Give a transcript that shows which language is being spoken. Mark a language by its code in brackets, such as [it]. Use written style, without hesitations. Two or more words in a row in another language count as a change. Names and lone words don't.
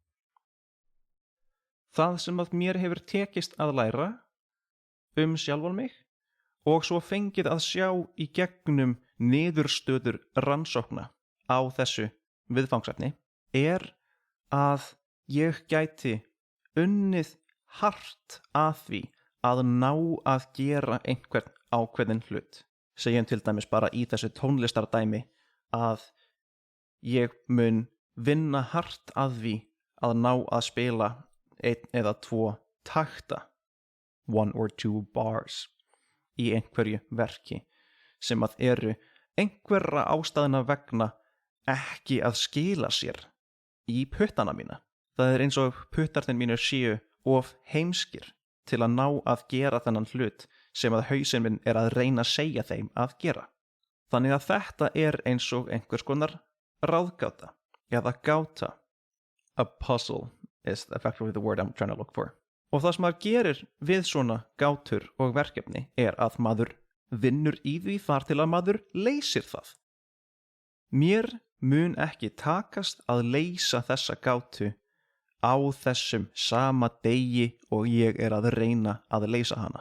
[is] Það sem að mér hefur tekist að læra sjálfan mig og svo fengið að sjá í gegnum niðurstöður rannsókna á þessu viðfangsefni er að ég gæti unnið hart að því að ná að gera einhvern ákveðin hlut. Segjum til dæmis bara í þessu tónlistardæmi að ég mun vinna hart að því að ná að spila 1 eða 2 takta, [en] 1 or 2 bars, [is] í einhverju verki sem að eru einhverra ástæðna vegna ekki að skila sér í puttana mína. Það er eins og puttarnir mínir séu of heimskir til að ná að gera þennan hlut sem að hausinn minn er að reyna að segja þeim að gera. Þannig að þetta er eins og einhvers konar ráðgáta eða gáta. [en] A puzzle is effectively the word I'm trying to look for. [is] Og það sem maður gerir við svona gátur og verkefni er að maður vinnur í því þar til að maður leysir það. Mér mun ekki takast að leysa þessa gátu á þessum sama degi og ég er að reyna að leysa hana.